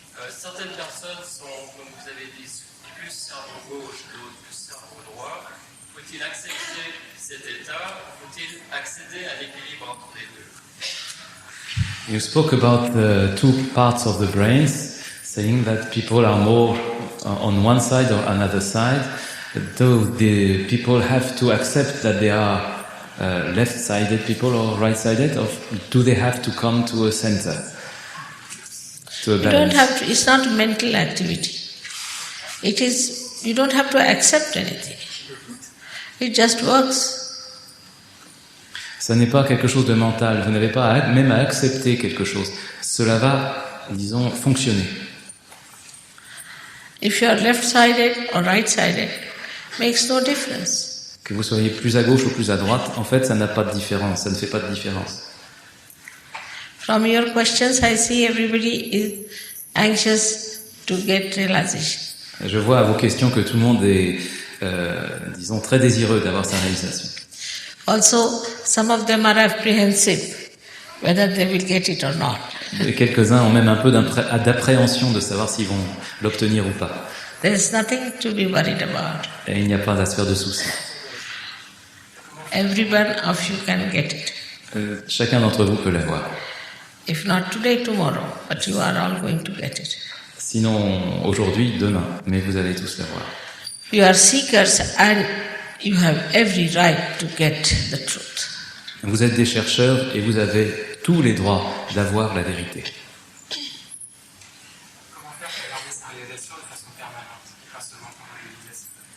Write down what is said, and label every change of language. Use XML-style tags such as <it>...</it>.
<fr>Certaines personnes sont, comme vous avez dit, plus cerveau gauche, d'autres plus cerveau droit. Faut-il accepter cet état ou faut-il accéder à l'équilibre entre les deux?</fr> <en>You spoke about the two parts of the brains, saying that people are more on one side or another side. Though the people have to accept that they are left-sided people or right-sided, or do they have to come to a center? You don't have to, it's not a mental activity. It is, you don't have to accept anything. It just works.</en> <fr>Ça n'est pas quelque chose de mental. Vous n'avez pas même à accepter quelque chose. Cela va, disons, fonctionner.</fr> <en>If you are left-sided or right-sided, makes no difference.</en> <fr>Que vous soyez plus à gauche ou plus à droite, en fait, ça n'a pas de différence. Ça ne fait pas de différence.</fr> <en>From your questions, I see everybody is anxious to get realization.</en> <fr>Je vois à vos questions que tout le monde est, disons, très désireux d'avoir sa réalisation.</fr> <en>Also, some of them are apprehensive whether they will get it or not.</en> <fr>Et quelques-uns ont même un peu d'appréhension de savoir s'ils vont l'obtenir ou pas.</fr> <en>There is nothing to be worried about.</en> <fr>Et il n'y a pas à se faire de soucis.</fr> <en>Every one of you can get it.</en> <fr>Chacun d'entre vous peut l'avoir.</fr> <en>If not today, tomorrow, but you are all going to get it.</en> <fr>Sinon, aujourd'hui, demain, mais vous allez tous l'avoir.</fr> <en>You are seekers and you have every right to get the truth.</en> <fr>Vous êtes des chercheurs et vous avez tous les droits d'avoir la vérité. Comment faire pour garder sa réalisation de façon permanente, et pas seulement pendant la méditation?</fr>